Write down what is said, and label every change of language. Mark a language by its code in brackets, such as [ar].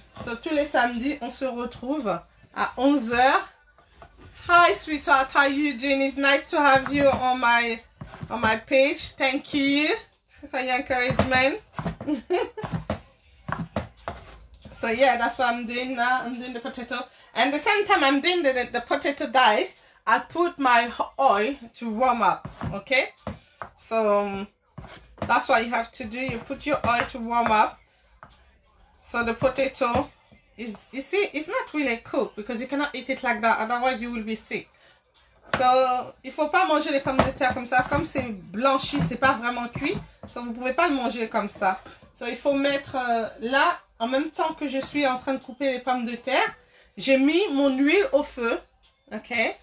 [fr] So, tous les samedis, on se retrouve à 11 h. [en] Hi, sweetheart. How you doing? It's nice to have you on my page. Thank you for your encouragement. So, yeah, that's what I'm doing now. I'm doing the potato. And at the same time I'm doing the potato dice, I put my oil to warm up. Okay? So, that's what you have to do. You put your oil to warm up. So the potato is, you see, it's not really cooked because you cannot eat it like that, otherwise you will be sick. [fr] So, il faut pas manger les pommes de terre comme ça, comme c'est blanchi, c'est pas vraiment cuit. So, vous pouvez pas le manger comme ça. So, il faut mettre là, en même temps que je suis en train de couper les pommes de terre, j'ai mis mon huile au feu. Ok?